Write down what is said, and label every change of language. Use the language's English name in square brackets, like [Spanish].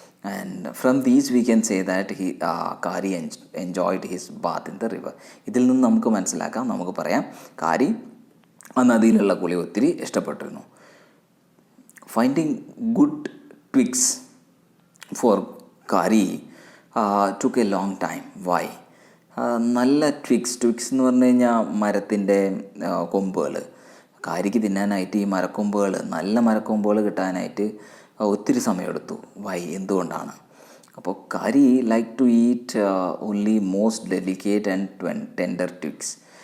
[English] And from these we can say that Kari enjoyed his bath in the river. [Malayalam] ഇതിൽ നിന്ന് നമുക്ക് മനസ്സിലാക്കാം, നമുക്ക് പറയാം കാരി ആ നദിയിലുള്ള കുളി ഒത്തിരി ഇഷ്ടപ്പെട്ടിരുന്നു. [English] Finding good twigs for Kari took a long time. Why? [Malayalam] നല്ല ട്വിക്സ് എന്ന് പറഞ്ഞു കഴിഞ്ഞാൽ മരത്തിൻ്റെ കൊമ്പുകൾ. കാരിക്ക് തിന്നാനായിട്ട് ഈ മരക്കൊമ്പുകൾ, നല്ല മരക്കൊമ്പുകൾ കിട്ടാനായിട്ട് ഒത്തിരി സമയമെടുത്തു. എന്തുകൊണ്ടാണ്? [English] അപ്പോൾ Kari like to eat only most delicate and tender twigs.